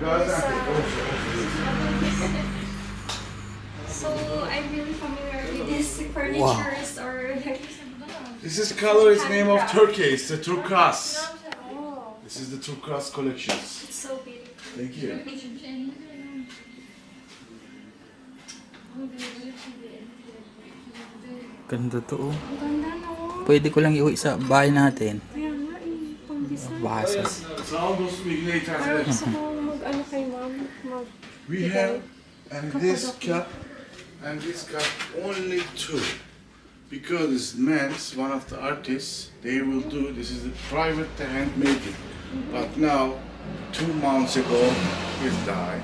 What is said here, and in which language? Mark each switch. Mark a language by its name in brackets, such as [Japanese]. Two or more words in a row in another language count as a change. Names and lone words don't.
[English] So I'm really familiar with this furnitures or like. This is color is name of Turkey. It's the turquoise. Oh, This is the turquoise collections. it's so beautiful. Thank you. [Filipino] Ganda to. Oh. Ang ganda no. Pwede ko lang iuwi sa bahay natin. Kaya nga eh, pang-design. Basa. [Turkish] Sağ ol dostum, iyi günler [Filipino] Parang [Turkish] ithal [Filipino] gusto ko mag-ano kay ma'am. [English] We have and this cup and this cup only 2 because it's men's one of the artists they will do this is a private handmade but now 2 months ago he died.